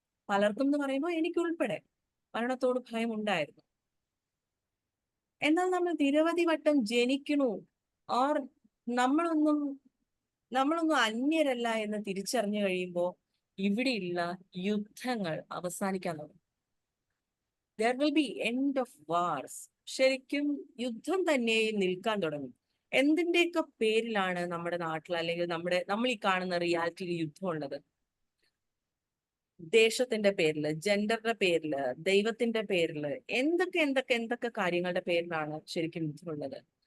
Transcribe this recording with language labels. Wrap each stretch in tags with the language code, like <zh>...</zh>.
<ml>പലർക്കും എന്ന് പറയുമ്പോൾ എനിക്കുൾപ്പെടെ മരണത്തോട് ഭയം ഉണ്ടായിരുന്നു. എന്നാൽ നമ്മൾ നിരവധി വട്ടം ജനിക്കണു, ഓർ നമ്മളൊന്നും അന്യരല്ല എന്ന് തിരിച്ചറിഞ്ഞു കഴിയുമ്പോൾ ഇവിടെയുള്ള യുദ്ധങ്ങൾ അവസാനിക്കാൻ തുടങ്ങും.</ml> <en>There will be end of wars.</en> <ml>ശരിക്കും യുദ്ധം തന്നെ നിൽക്കാൻ തുടങ്ങും. എന്തിന്റെയൊക്കെ പേരിലാണ് നമ്മുടെ നാട്ടിൽ അല്ലെങ്കിൽ നമ്മൾ ഈ കാണുന്ന റിയാലിറ്റിയിൽ യുദ്ധം ഉള്ളത്? ദേശത്തിന്റെ പേരില്, ജെൻഡറിന്റെ പേരില്, ദൈവത്തിന്റെ പേരില്, എന്തൊക്കെ കാര്യങ്ങളുടെ പേരിലാണ് ശരിക്കും യുദ്ധമുള്ളത്?</ml>